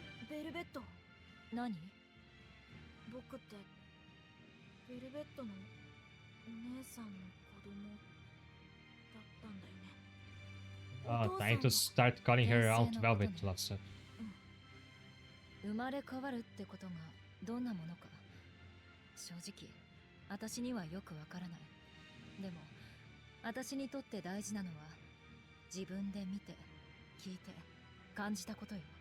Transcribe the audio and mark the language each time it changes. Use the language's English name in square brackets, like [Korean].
[Japanese] ベルベット。何？僕ってベルベットのお姉さんの子供だったんだよね。 [English] Time to start calling her Aunt Velvet, love said. [Japanese] 生まれ変わるってことがどんなものか正直私にはよくわからない。でも私にとって大事なのは自分で見て聞いて感じたことよ。